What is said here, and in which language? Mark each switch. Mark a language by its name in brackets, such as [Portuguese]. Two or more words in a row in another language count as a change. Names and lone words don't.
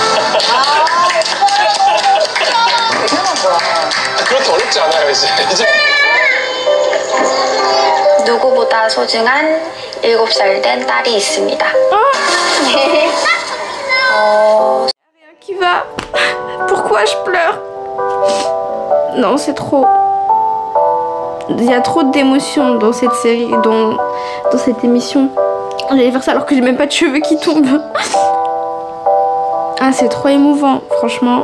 [Korean] 당연한 거야. 그렇게 어렵지 않아요 이제. 누구보다 소중한 7살 된 딸이 있습니다. [French] Rien qui va. Pourquoi je pleure? Non, c'est trop. Il y a trop d'émotions dans cette série, dans cette émission. J'allais faire ça alors que j'ai même pas de cheveux qui tombent. Ah, c'est trop émouvant, franchement.